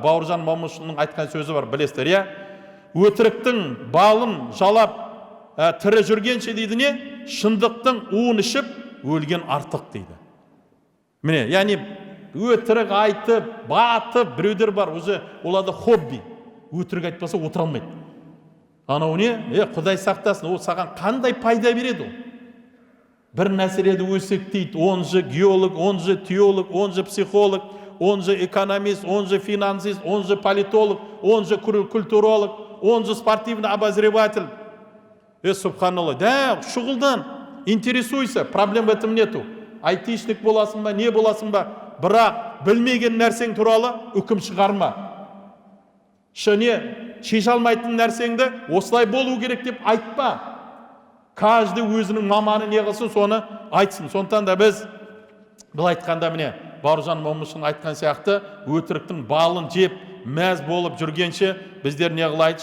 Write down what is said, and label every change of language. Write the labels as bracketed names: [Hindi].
[Kazakh] Бауыржан Момышұлының айтқан сөзі бар, білесіздер, иә? Өтіріктің балын жалап тірі жүргенше дейді не? Шындықтың уын ішіп өлген артық дейді. Міне, яғни өтірік айтып, батып, біреулер бар, [Russian] уже [Kazakh] оларда хобби. Өтірік айтпаса отыра алмайды. Анау не? Құдай сақтасын, ол саған қандай пайда береді ол? Бір нәрселерді өсектейді, [Russian] он же геолог, он же теолог, он же психолог, он же экономист, он же финансист, он же политолог, он же культуролог, он же спортивный обозреватель. Субханаллах, да, [Kazakh] шұғылдан, [Russian] интересуйся, проблем в этом нету. [Kazakh] Айтишник боласың ба, не боласың ба, бірақ білмеген нәрсең туралы үкім шығарма. Шеше алмайтын нәрсеңді осылай болу керек деп айтпа. [Russian] Каждый [Kazakh] өзінің маманы не қылсын, соны айтсын. Сондықтан да біз бұл айтқанда міне Бауыржан Момышұлының айтқан сияқты өтіріктің балын жеп, мәз болып жүргенше біздер не қылайды?